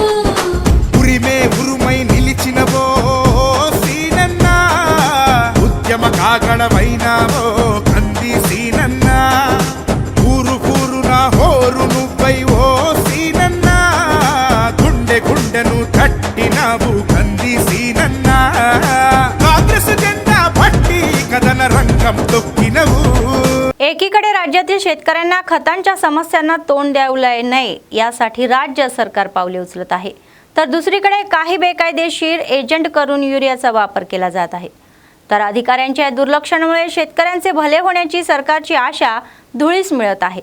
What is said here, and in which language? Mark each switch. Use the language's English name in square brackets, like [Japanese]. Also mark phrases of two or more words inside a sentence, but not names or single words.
[Telugu] ఉరిమే ఉరుమై నిలిచినవో సీనన్న ఉద్యమ కాగడమైనావో కంది సీనన్న ఊరు ఊరున హోరు నువ్వై ఓ సీనన్న గుండె గుండెను తట్టినావు కంది సీనన్న కాంగ్రెस జెండా పట్టి కథన రంగం తొక్కినవు। [Marathi] एकीकडे राज्यातील शेतकऱ्यांना खतांच्या समस्यांना तोंड द्यावू नये यासाठी राज्य सरकार पावले उचलत आहे, तर दुसरीकडे काही बेकायदेशीर एजंट करून युरियाचा वापर केला जात आहे। तर अधिकाऱ्यांच्या दुर्लक्षामुळे शेतकऱ्यांचे भले होण्याची सरकारची आशा धुळीस मिळत आहे।